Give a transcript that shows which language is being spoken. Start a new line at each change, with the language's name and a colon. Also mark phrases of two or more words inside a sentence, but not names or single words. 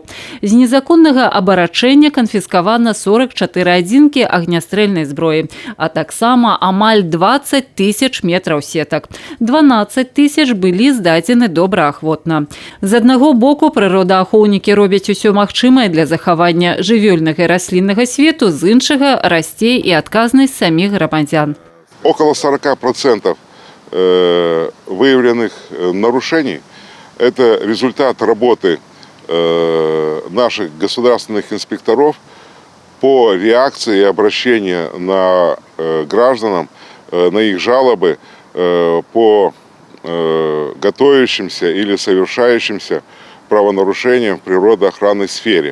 Belarusian: З незаконнага абарачэння канфіскавана 44 адзінкі агнястрэльнай зброі, а таксама амаль 20 тысяч метраў сетак. 12 тысяч былі здадзены добраахвотна. З аднаго боку, прыродаахоўнікі робяць усё магчымае для захавання жывёльнага і расліннага свету, з іншага расце і адказнасць саміх грамадзян.
Russian: Около 40% выявленных нарушений – это результат работы наших государственных инспекторов по реакции и обращению на гражданам, на их жалобы по готовящимся или совершающимся правонарушениям в природоохранной сфере.